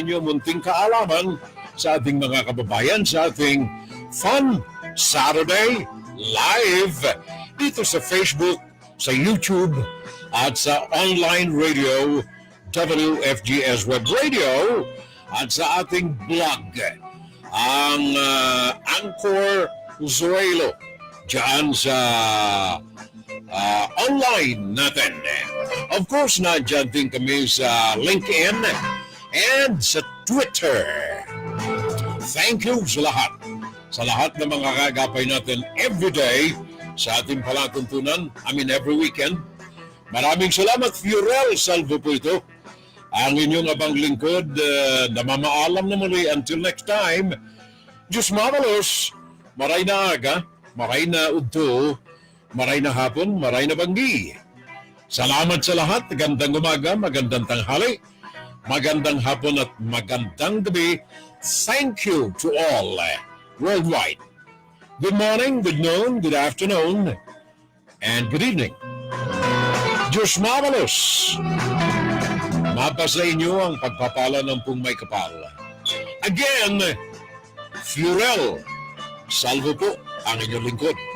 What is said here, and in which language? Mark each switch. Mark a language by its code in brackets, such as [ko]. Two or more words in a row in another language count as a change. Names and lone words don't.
[tl] inyo, munting kaalaman sa ating mga kababayan sa ating Fun Saturday Live dito sa Facebook, sa YouTube at sa [en] online radio [tl] WFGS WebRadio at sa ating blog, ang Anchor Zoelo, dyan sa online natin. [en] Of course, [tl] nandyan din kami sa LinkedIn and sa Twitter. [en] Thank you [tl] sa lahat ng mga kagapay natin everyday sa ating palatuntunan, [en] every weekend. [tl] Maraming salamat, Fiorel Salvo po ito. Ang inyong abang lingkod na mamaalam na muli. [en] Until next time, [bik] Diyos mamalos, maray na aga, maray na udto, maray na hapon, maray na banggi. [tl] Salamat sa lahat. Magandang umaga, magandang tanghali, magandang hapon at magandang gabi. [en] Thank you to all worldwide. Good morning, good noon, good afternoon, and good evening. [bik] Diyos mamalos, [tl] mapasa inyo ang pagpapala ng pong may kapal. Again, Fiorel Salvo po ang inyong lingkod.